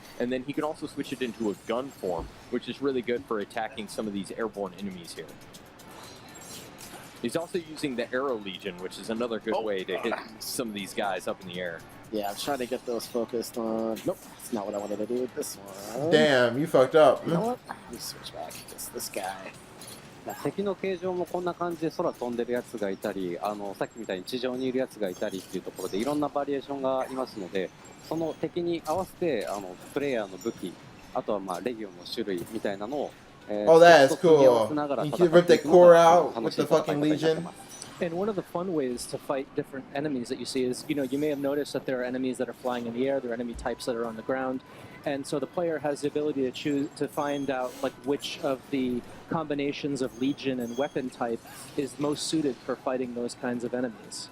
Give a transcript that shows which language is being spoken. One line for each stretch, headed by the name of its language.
English: And then he can also switch it into a gun form, which is really good for attacking some of these airborne enemies here. He's also using the Arrow Legion, which is another good way to hit some of these guys up in the air. Yeah, I'm trying to get those focused on... Nope, that's not what I wanted to do with this one. Damn, you fucked up. You know what? Let me switch back. This guy.
Japanese: 敵の形状もこんな感じで空飛んでるやつがいたり、さっきみたいに地上にいるやつがいたりっていうところでいろんなバリエーションがありますので、その敵に合わせてプレイヤーの武器、あとはレギオンの種類みたいなのを、
English: that's cool. You can rip that core out with the fucking Legion. And one of the fun ways to fight different enemies that you see is, you may have noticed that there are enemies that are flying in the air, there are enemy types that are on the ground, and so the player has the ability to choose to find out like which of the combinations of legion and weapon type is most suited for fighting those kinds of enemies.